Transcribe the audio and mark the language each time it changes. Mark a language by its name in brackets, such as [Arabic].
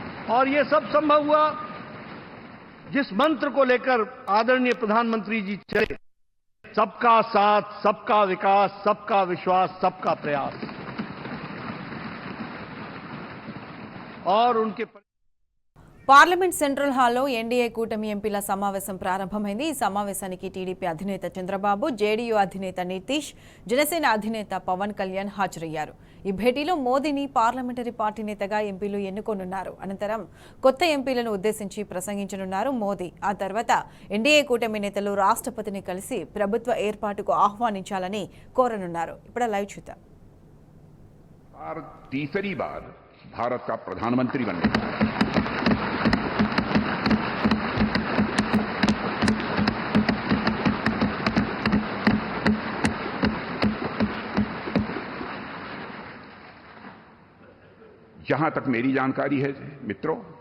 [Hindi] और यह सब संभव हुआ जिस मंत्र को लेकर आदरणीय प्रधानमंत्री जी चले, सबका साथ, सबका विकास, सबका विश्वास, सबका प्रयास। और उनके [Telugu] పార్లమెంట్ సెంట్రల్ హాల్లో ఎన్డీఏ కూటమి ఎంపీల సమావేశం ప్రారంభమైంది. ఈ సమావేశానికి టీడీపీ అధినేత చంద్రబాబు, జేడీయూ అధినేత నితీష్, జనసేన అధినేత పవన్ కళ్యాణ్ హాజరయ్యారు. ఈ భేటీలో మోదీని పార్లమెంటరీ పార్టీ నేతగా ఎంపీలు ఎన్నుకోనున్నారు. అనంతరం కొత్త ఎంపీలను ఉద్దేశించి ప్రసంగించనున్నారు మోదీ. ఆ తర్వాత ఎన్డీఏ కూటమి నేతలు రాష్ట్రపతిని కలిసి ప్రభుత్వ ఏర్పాటుకు ఆహ్వానించాలని కోరనున్నారు. ఇప్పుడు లైవ్ చూద్దాం. [Hindi] तीसरी बार भारत का प्रधानमंत्री बनने जहां तक मेरी जानकारी है मित्रों,